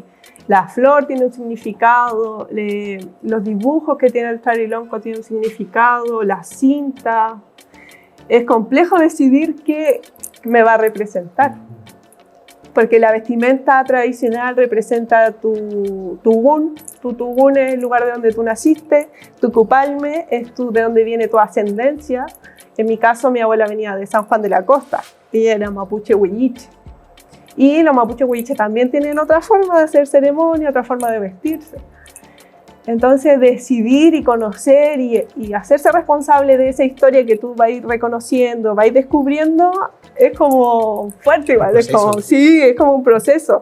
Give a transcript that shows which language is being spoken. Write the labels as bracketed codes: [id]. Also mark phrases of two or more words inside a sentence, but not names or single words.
[es] La flor tiene un significado, los dibujos que tiene el charilonco tienen un significado, la cinta. Es complejo decidir qué me va a representar, porque la vestimenta tradicional representa tu tugún. Tu tugún es el lugar de donde tú naciste, tu cupalme es de donde viene tu ascendencia. En mi caso, mi abuela venía de San Juan de la Costa, ella era mapuche huilliche. Y los mapuches huilliche también tienen otra forma de hacer ceremonia, otra forma de vestirse. Entonces, decidir y conocer y hacerse responsable de esa historia que tú vas a ir reconociendo, vas a ir descubriendo, es como fuerte igual, es como un proceso.